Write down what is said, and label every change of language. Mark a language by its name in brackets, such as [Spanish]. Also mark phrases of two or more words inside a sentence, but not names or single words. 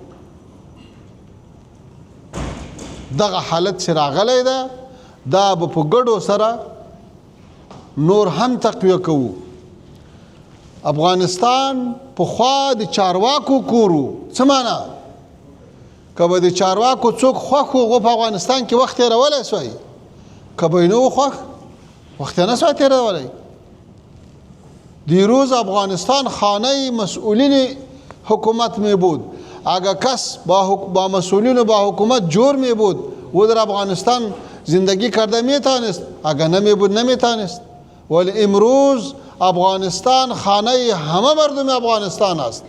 [Pashto] دغه حالت چې راغلی ده دا به په ګډو سره نور هم تقویه کوو. افغانستان پخوا د چارواکو کورو. څه معنا؟ که به د چارواکو څوک خوښ و په افغانستان کې وخت تېرولی سوی، که به یې نه و خوښ وخت یې نه سوی تېرولی. [Persian] دیروز افغانستان خانه مسئولین حکومت می بود. اگر کس با مسئولین و با حکومت جور می بود او در افغانستان زندگی کرده می توانست، اگر نمی بود نمی توانست. ولی امروز افغانستان خانه همه مردم افغانستان است.